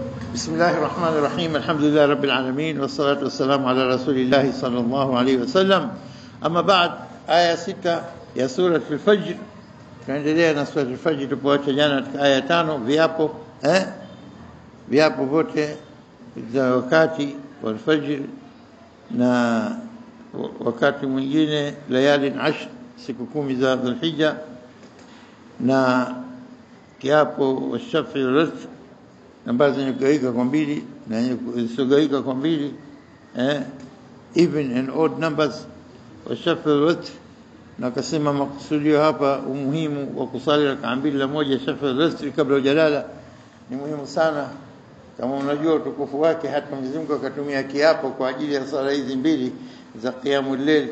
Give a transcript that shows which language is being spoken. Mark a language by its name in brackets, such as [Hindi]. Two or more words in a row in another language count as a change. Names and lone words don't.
[Arabic] بسم الله الرحمن الرحيم. الحمد لله رب العالمين والصلاة والسلام على رسول الله صلى الله عليه وسلم. أما بعد، آية 6 يا سورة الفجر. [Swahili] Tunaendelea na sura al-Fajr tupoacha jana katika aya 5 viapo vote za wakati wa al-Fajr na wakati mwingine layali 10 siku 10 za Dhulhijja na kiapo [Arabic] والشفع والوتر [Swahili] ambazo zinagawika kwa mbili na zisogawika kwa mbili [English] even and odd numbers [Arabic] والشفع والوتر. [Swahili] Na kasema makusudio hapa umuhimu wa kusali rak'a mbili la moja [Arabic] الشفع والوتر [Swahili] kabla hujalala ni muhimu sana. Kama unajua utukufu wake, hata Mwenyezi Mungu akatumia kiapo kwa ajili ya sala hizi mbili za [Arabic] قيام الليل.